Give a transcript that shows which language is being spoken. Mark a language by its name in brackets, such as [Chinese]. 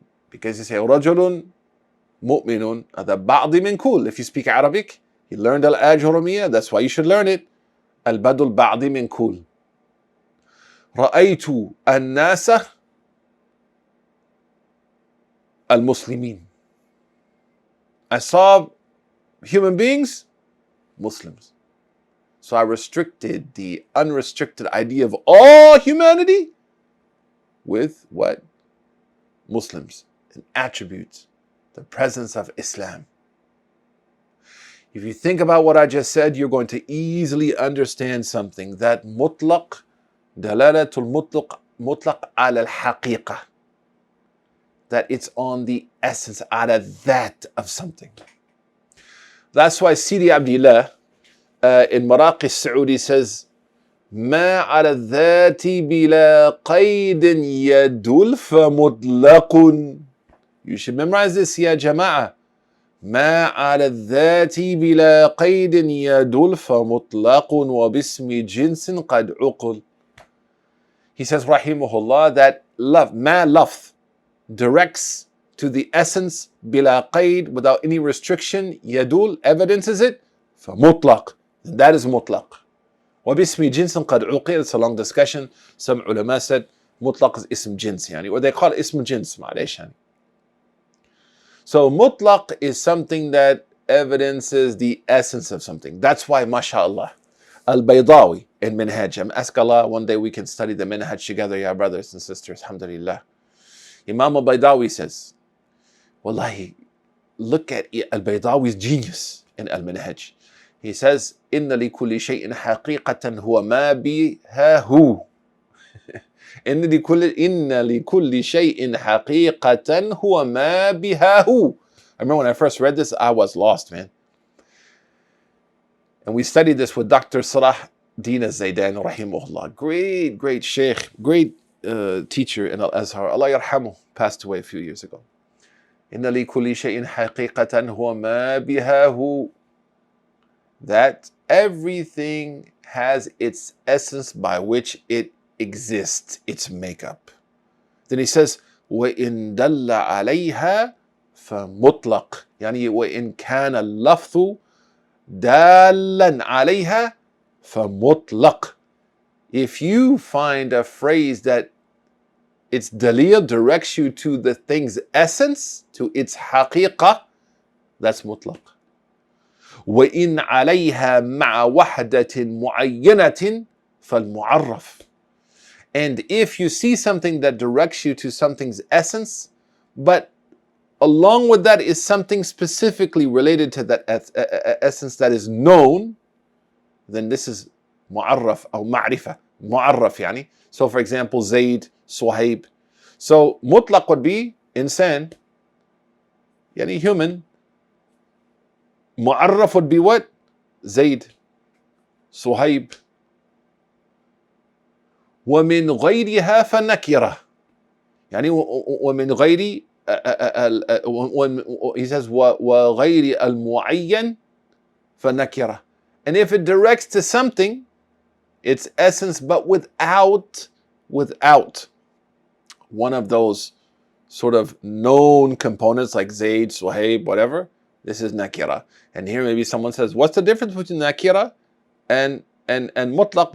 [English] Because you say, [Arabic] رجل مؤمن, هذا بعض من كل. [English] If you speak Arabic, you learned al-ajurumiyya, that's why you should learn it. [Arabic] البدل بعض من كل. رأيت الناس المسلمين. [English] I saw human beings, Muslims. So I restricted the unrestricted idea of all humanity with what? Muslims. An attribute, the presence of Islam. If you think about what I just said, you're going to easily understand something, that mutlaq, dalalatul mutlaq ala al-haqiqah, that it's on the essence, ala that of something. That's why Sidi Abdullah in Maraqi Saudi says, [Arabic] ما على الذات بلا قيد يدل فمطلق. [English] You should memorize this, ya jama'a. [Arabic] ما على الذات بلا قيد يدل فمطلق وباسم جنس قد عقل. [English] He says, rahimahullah, that love, ma lafz, directs to the essence, bila qaid, without any restriction, yadul, evidences it, فمطلق. That is mutlaq. [Arabic] وباسم جنس قد عقل. [English] It's a long discussion. Some ulama said mutlaq is ism jins, yani, or they call it ism jins, [Arabic] معليش يعني. [English] So mutlaq is something that evidences the essence of something. That's why, mashallah, al-Baydawi in Minhaj. Ask Allah one day we can study the Minhaj together, ya brothers and sisters, alhamdulillah. Imam al-Baydawi says, wallahi, look at al-Baydawi's genius in al-Minhaj. [Arabic] He says, إن لكل شيء حقيقة هو ما بها هو. إن لكل شيء حقيقة هو ما بها هو. [English] I remember when I first read this, I was lost, man. And we studied this with Dr. Salah Din al-Zaydan, rahimahullah. Great sheikh, great teacher in Al-Azhar. Allah yarhamuh, passed away a few years ago. [Arabic] إن لكل شيء حقيقة هو ما بها هو. [English] That everything has its essence by which it exists, its makeup. Then he says, [Arabic] وإن دل عليها فمطلق. يعني وإن كان اللفظ دالا عليها فمطلق. [English] If you find a phrase that its dalil directs you to the thing's essence, to its haqiqah, that's mutlaq. [Arabic] وإن عليها مع وحدة معينة فالمعرف. [English] And if you see something that directs you to something's essence, but along with that is something specifically related to that essence that is known, then this is mu'arraf or ma'rifah. Mu'arraf يعني. So for example, Zayd, Suhaib. So mutlaq would be insan, yani human. Mu'arraf would be what? Zayd, Suhaib. [Arabic] ومن غيرها فالنكرة. يعني ومن غير [English] he says [Arabic] وغير المعين فالنكرة. [English] And if it directs to something, its essence, but without one of those sort of known components like Zayd, Suhaib, whatever, this is nakira. And here maybe someone says, what's the difference between nakira and mutlaq?